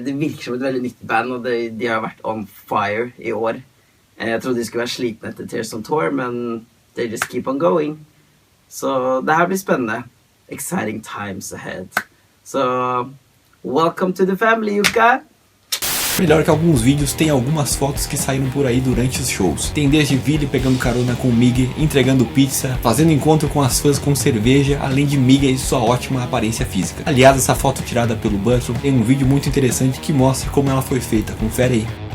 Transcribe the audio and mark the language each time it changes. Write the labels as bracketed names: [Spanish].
[Norwegian] Det virker som et veldig nytt band, og de har vært on fire i år. Jeg trodde de skulle være slitne etter Tears on Tour, men [English] they just keep on going. [Norwegian] Så det her blir spennende. [English] Exciting times ahead. So, welcome to the family, Yuka! [Portuguese] Melhor que alguns vídeos, tem algumas fotos que saíram por aí durante os shows. Tem desde Vili pegando carona com Mig, entregando pizza, fazendo encontro com as fãs com cerveja, além de Mig e sua ótima aparência física. Aliás, essa foto tirada pelo Button tem um vídeo muito interessante que mostra como ela foi feita. Confere aí.